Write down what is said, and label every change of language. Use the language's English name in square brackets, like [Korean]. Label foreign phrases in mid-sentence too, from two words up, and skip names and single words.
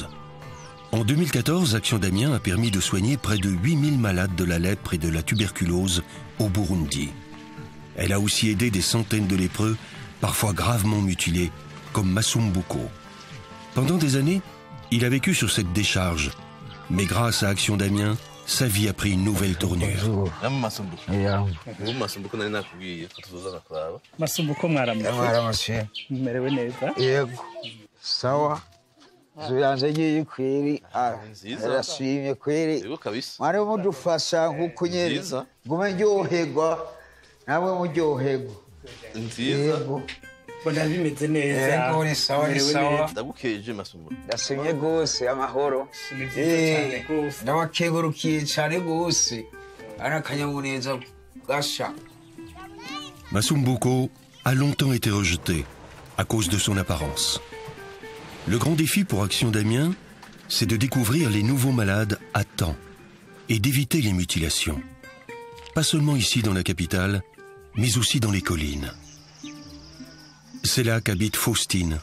[French] En 2014, Action d'Amiens a permis de soigner près de 8000 malades de la lèpre et de la tuberculose au Burundi. Elle a aussi aidé des centaines de lépreux, parfois gravement mutilés, comme Masumbuko. Pendant des années, il a vécu sur cette décharge. Mais grâce à Action d'Amiens, sa vie a pris une nouvelle tournure. [Rundi] Masumbuko mwaramutse. Merewe neza. Yego. Sawa. Zuyanje giye kweri. Arashimye kweri. Yego kabisa. Mwari mudufasha nkuko nyene. Ngume ndyoherwa. Namwe muryoherwa. Nziza. Bona bimeze neza. Yego ni sawa ni sawa. Ndagukeje Masumbuko. Ndashimye gose amahoro. Ndabakengurukiye cyane gose. Ana kanyamuneza gasha. [French] Masumbuko a longtemps été rejeté à cause de son apparence. Le grand défi pour Action d'Amiens, c'est de découvrir les nouveaux malades à temps et d'éviter les mutilations. Pas seulement ici dans la capitale, mais aussi dans les collines. C'est là qu'habite Faustine.